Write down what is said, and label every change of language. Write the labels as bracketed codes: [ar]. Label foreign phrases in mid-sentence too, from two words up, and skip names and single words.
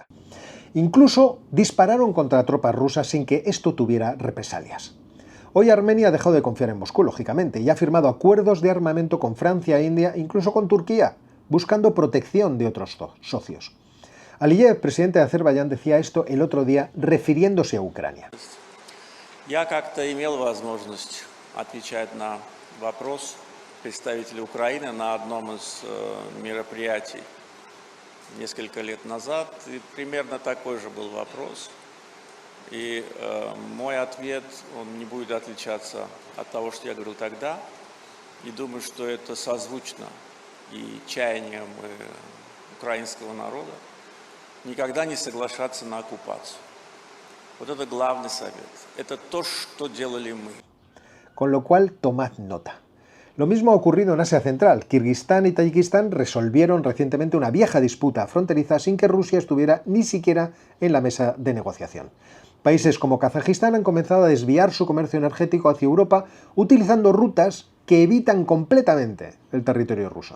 [es] Incluso dispararon contra tropas rusas sin que esto tuviera represalias. Hoy Armenia ha dejado de confiar en Moscú, lógicamente, y ha firmado acuerdos de armamento con Francia, India, incluso con Turquía, buscando protección de otros socios. Aliyev, presidente de Azerbaiyán, decía esto el otro día refiriéndose a Ucrania. [ru] Я как-то имел возможность отвечать на вопрос представителя Украины на одном из мероприятий несколько лет назад, и примерно такой же был вопрос. И мой ответ, он не будет отличаться от того, что я говорил тогда, и думаю, что это созвучно и чаяниям украинского народа никогда не соглашаться на оккупацию. Вот это главный совет. Это то, что делали мы. [es] Con lo cual, tomad nota. Lo mismo ha ocurrido en Asia Central. Kirguistán y Tayikistán resolvieron recientemente una vieja disputa fronteriza sin que Rusia estuviera ni siquiera en la mesa de negociación. Países como Kazajistán han comenzado a desviar su comercio energético hacia Europa utilizando rutas que evitan completamente el territorio ruso.